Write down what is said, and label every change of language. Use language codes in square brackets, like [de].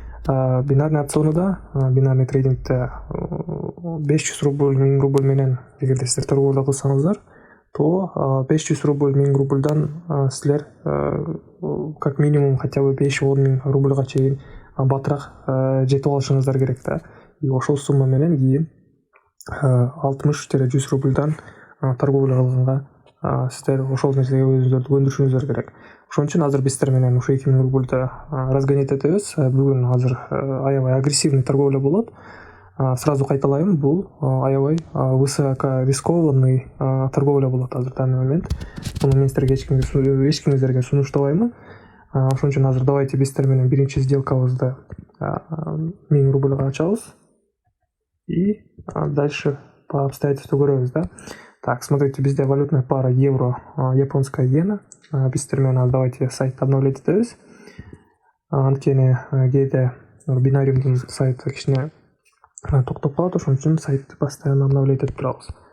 [ky] Бинарный опционда, бинарный трейдингте 500 рубль, 1000 рубль менен эгерде сиздер торговля кылсаңыздар, то 500 рубль, 1000 рубльдан силер [ru] как минимум хотя бы [ky] 5-10 миң рубльга чейин батыраак жетип алышыңыздар керек да. И ошол сумма менен кийин 60-100 рубльдан торговля кылганга сиздер ошол нерсеге өзүңүздөрдү көндүрүшүңүздөр керек. Ошон үчүн азыр биз сиздер менен ушу 2000 рубльды разгонять этебиз. Бүгүн азыр аябай агрессивный торговля болот. Сразу кайталайм, бул аябай высокорискованный торговля болот азыр [ru] данный момент. [ky] Муну мен сиздерге эчкимиздерге сунуштабаймын. Ошон үчүн азыр давайте биз сиздер менен биринчи сделкабызды 1000 рубльга ачабыз [ru] и дальше по обстоятельству [ky] көрөбүз да. [ru] Так, смотрите, [ky] bizde [ru] валютная пара евро, японская иена. [ky] Биз сиздер менен давайте сайтты обновлять этебиз. Анткени кээде Binariumдун сайты кичине токтоп калат, ошон үчүн сайтты [ru] постоянно обновлять [ky] этип турабыз.